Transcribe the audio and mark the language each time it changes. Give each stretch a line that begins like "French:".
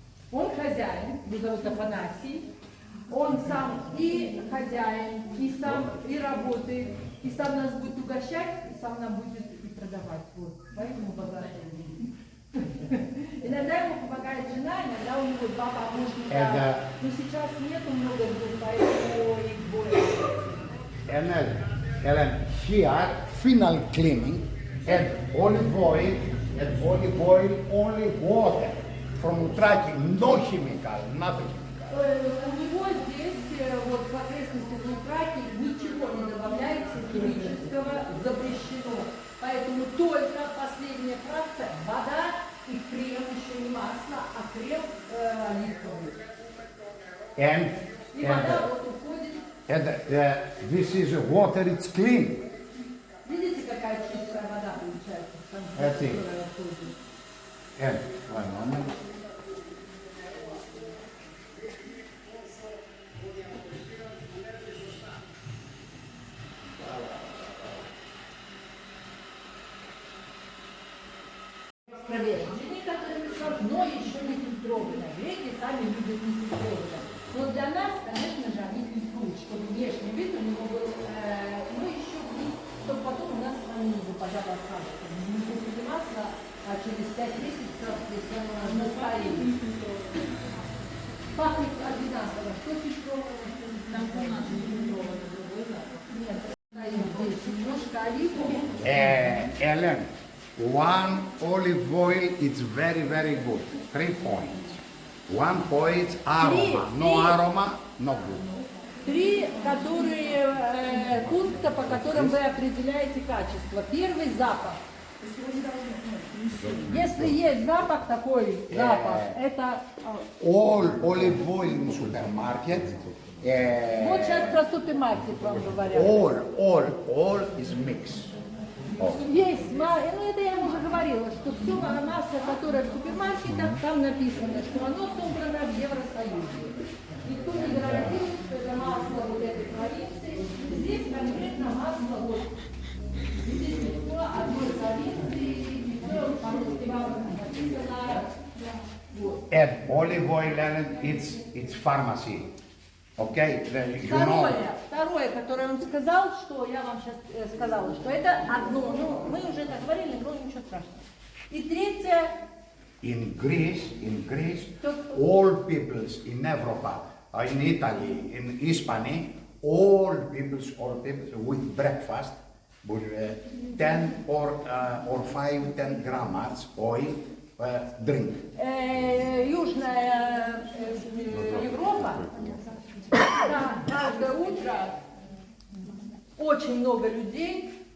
Russian: Он хозяин, его зовут Афанасий. Он сам и хозяин, и сам и работает, и сам нас будет угощать, и сам нам будет и продавать. Вот. Поэтому базар. Иногда ему помогает жена, иногда у него 2 помощника. Это- Но сейчас нету много людей, поэтому их больше.
English: And then here, final cleaning, add olive oil, only water from tracking, no chemical, nothing chemical.
Russian: У него здесь, вот в окрестностях Лукраки, ничего не добавляется химического, запрещено. Поэтому только последняя фракция, вода и крем, еще не масло, а крем оливковый. И вода вот уходит.
English: And this is water, it's clean.
Russian: Видите, какая чистая вода получается в конце, Это. которая уходит.
English: And one moment.
Russian: Проверенные, которые но еще не фильтрованные. Греки сами любят не фильтрованные. Но для нас, конечно же, они фильтруют, чтобы внешний вид у него был, ну еще вниз, чтобы потом у нас с вами не западало осадок. Не купили масло, а через 5 месяцев, если оно настоит. Пахнет одинаково. Что фильтрованное, что не фильтрованное. Другой запах. Нет, здесь немножко оливки.
English: Ellen, one olive oil is very, very good. 3 points. 1 point aroma. No aroma, no good.
Russian: 3, которые, пункта, по которым вы определяете качество. Первый – запах. Если есть запах, такой запах, это…
English: All olive oil in supermarket,
Russian: Вот сейчас про супермаркет вам говорят.
English: all is mixed.
Russian: Есть, ну это я вам уже говорила, что все масло, которое в супермаркетах, там написано, что оно собрано в Евросоюзе. Никто не гарантирует, что это масло вот этой провинции. Здесь конкретно масло вот. Видите, все одной провинции, и все по-русски вам написано. Вот.
English: And olive oil, Ellen, it's pharmacy. Okay, then you know.
Russian: Второе, которое он сказал, что я вам сейчас сказала, что это одно, ну мы уже это говорили, но ничего страшного. И третье.
English: In Greece, all peoples in Europe, in Italy, in Hispania, all peoples with breakfast, with 10 or 5, 10 grams oil, drink.
Russian: Южная Европа, каждое утро очень много людей